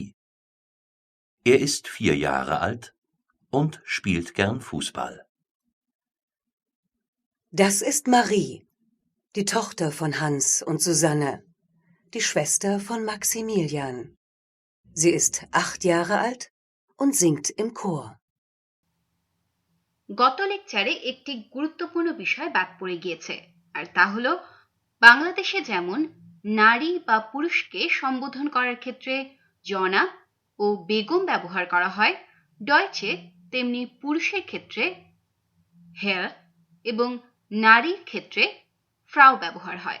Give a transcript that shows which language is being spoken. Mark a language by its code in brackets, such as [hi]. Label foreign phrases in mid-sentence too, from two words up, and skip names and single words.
[de] Er ist 4 Jahre alt und spielt gern Fußball. Das ist Marie, die Tochter von Hans und Susanne, die Schwester von Maximilian. Sie ist 8 Jahre alt und singt im Chor. [bn] গত লেকচারে একটি গুরুত্বপূর্ণ বিষয় বাদ পড়ে গিয়েছে, আর তা হলো বাংলাদেশে যেমন নারী বা পুরুষকে সম্বোধন করার ক্ষেত্রে জনাব ও বেগম ব্যবহার করা হয়, ডয়চে তেমনি পুরুষের ক্ষেত্রে হেয়ার এবং নারীর ক্ষেত্রে ফ্রাউ ব্যবহার হয়।